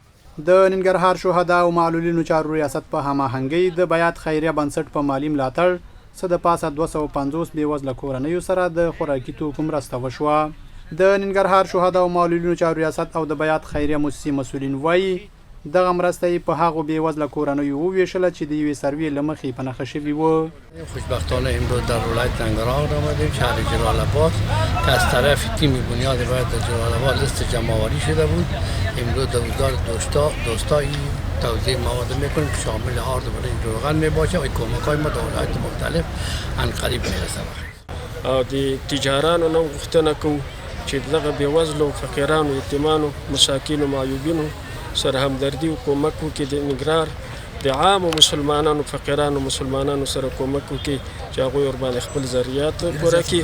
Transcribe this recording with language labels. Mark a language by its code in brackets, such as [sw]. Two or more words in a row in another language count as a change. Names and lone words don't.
[ps] د ننګرهار شهدا او معلولینو چارو ریاست په هماهنګۍ د بیات خیریه بنسټ په مالی ملاتړ څه د پاسه 250 بېوزله کورنیو سره د خوراکي توکو مرسته وشوه. د ننګرهار شهدا او معلولینو چارو ریاست او د بیات خیریه موسسې مسؤلین وایي دغه مرسته یې په هغو بېوزله کورنیو وویشله چې د یوې سروې له مخې په نښه شوي وو. [fa] خوشبختانه امروز در ولایت ننگرهار آمدیم، شهر جلال‌آباد که از طرف تیم بنیاد ولایت جلال‌آباد لیست جمع‌آوری شده بود. امروز دوزار دوستایی توزیع مواد میکنیم که شامل آرد و برنج روغن میباشه و کمک‌های ما در ولایت مختلف عنقریب میرسه. [ps] د تجارانو نه غوښتنه کوو چې دغه بېوزلو فقیرانو یتیمانو مساکینو معیوبینو سره همدردي او کومک وکړي. د ننګرهار د عامو مسلمانانو فقیرانو مسلمانانو سره کومک وکړي چې هغوی ورباندې خپل ضرورت پوره کړي.